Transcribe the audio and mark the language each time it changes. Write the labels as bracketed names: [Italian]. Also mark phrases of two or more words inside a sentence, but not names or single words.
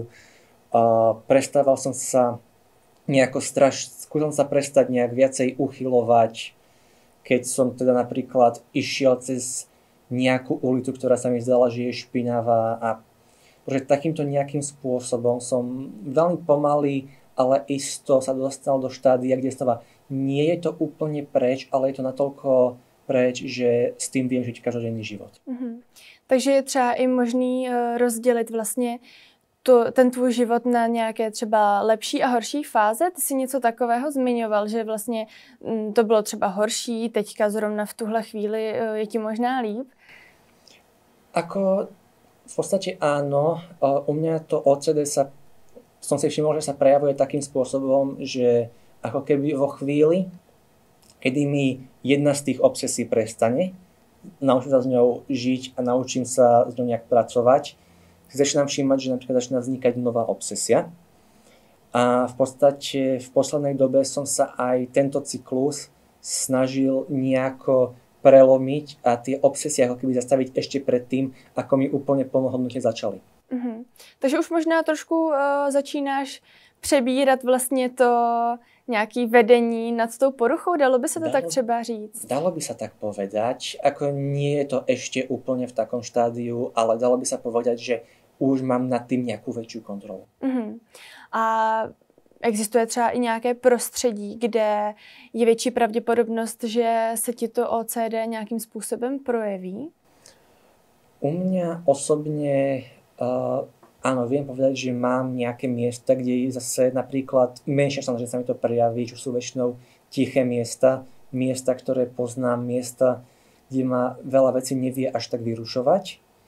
[Slovak] Prestával som sa skúšal sa prestať nejak viacej uchylovať, keď som teda napríklad išiel cez nejakú ulicu, ktorá sa mi zdala, že je špinavá a takýmto nejakým spôsobom som veľmi pomaly, ale isto sa dostal do štádia, kde znova nie je to úplne preč, ale je to natoľko preč, že s tým viem žiť každodenný život. [Czech] Takže je třeba i možný rozdělit vlastně ten tvůj život na nějaké třeba lepší a horší fáze. Ty si něco takového zmiňoval, že vlastně to bylo třeba horší, teďka zrovna v tuhle chvíli je ti možná líp? [Slovak] Ako v podstate áno. U mňa to OCD som si všimol, že sa prejavuje takým spôsobom, že ako keby vo chvíli, kedy mi jedna z tých obsesí prestane, naučím sa s ňou žiť a naučím sa s ňou nejak pracovať, si začínam všímať, že napríklad začína vznikať nová obsesia. A v podstate v poslednej dobe som sa aj tento cyklus snažil nejako prelomiť a tie obsesie ako keby zastaviť ešte predtým, ako mi úplne plnohodnotne začali. [Czech] Takže už možná trošku začínáš přebírat vlastně to nějaké vedení nad tou poruchou, dalo by se to tak třeba říct? [Slovak] Dalo by sa tak povedať, ako nie je to ešte úplne v takom štádiu, ale dalo by sa povedať, že už mám nad tým nejakú väčšiu kontrolu. [Czech] A existuje třeba i nějaké prostředí, kde je větší pravděpodobnost, že se ti to OCD nějakým způsobem projeví? [Slovak] U mňa osobne áno, viem povedať, že mám nejaké miesta, kde zase napríklad menšia šanca, že sa mi to prejaví, čo sú väčšinou tiché miesta, miesta, ktoré poznám, miesta, kde ma veľa vecí nevie až tak vyrušovať.